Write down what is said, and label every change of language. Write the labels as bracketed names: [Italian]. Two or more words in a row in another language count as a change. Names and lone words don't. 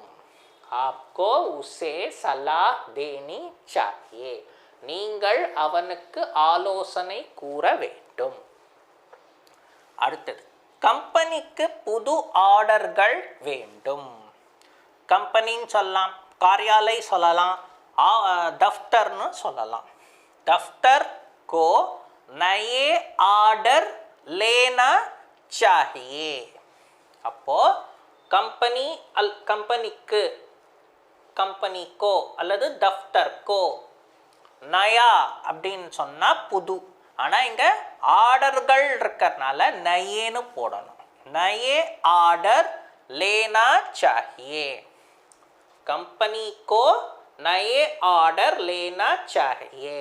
[Hindi] आपको उसे सलाह देनी चाहिए, [Tamil] நீங்கள் அவனுக்கு ஆலோசனை கூற வேண்டும். அடுத்தது, கம்பெனிக்கு புது ஆர்டர்கள் வேண்டும். கம்பெனின்னு சொல்லலாம், காரியாலை சொல்லலாம், दफ्तरன்னு சொல்லலாம். [Hindi] दफ्तर को नए ऑर्डर लेना चाहिए. [Tamil] அப்போ கம்பெனி கம்பெனிக்கு, [Hindi] कंपनी को [Tamil] அல்லது [Hindi] दफ्तर को, [Tamil] நயா அப்படின்னு சொன்னால் புது, ஆனால் இங்கே ஆர்டர்கள் இருக்கிறதுனால நயேன்னு போடணும். [Hindi] नये ऑर्डर लेना चाहिए, कंपनी को नये ऑर्डर लेना चाहिए.